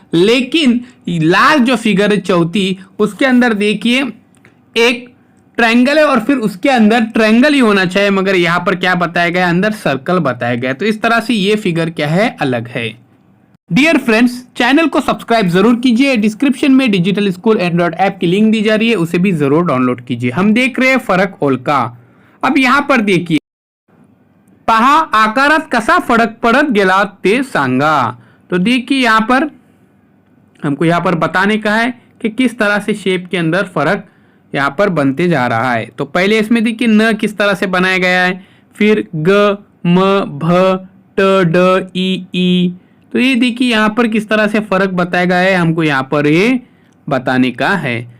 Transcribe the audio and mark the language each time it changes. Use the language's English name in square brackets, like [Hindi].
[Hindi] लेकिन लास्ट जो फिगर है चौथी, उसके अंदर देखिए एक ट्रायंगल है और फिर उसके अंदर ट्रायंगल ही होना चाहिए, मगर यहाँ पर क्या बताया गया, अंदर सर्कल बताया गया. तो इस तरह से ये फिगर क्या है, अलग है. डियर फ्रेंड्स, चैनल को सब्सक्राइब जरूर कीजिए. डिस्क्रिप्शन में डिजिटल स्कूल एंड्रॉइड ऐप की लिंक दी जा रही है, उसे भी जरूर डाउनलोड कीजिए. हम देख रहे हैं [Marathi] फरक ओळखा. [Hindi] अब यहाँ पर देखिए, [Marathi] पहा आकारात कसा फरक पडत गेला ते सांगा. [Hindi] तो देखिए यहाँ पर हमको यहाँ पर बताने का है कि किस तरह से शेप के अंदर फर्क यहाँ पर बनते जा रहा है. तो पहले इसमें देखिए न किस तरह से बनाया गया है, फिर ग, म, भ, ट, ड, ई. तो ये देखिए यहाँ पर किस तरह से फर्क बताया गया है, हमको यहाँ पर ये बताने का है.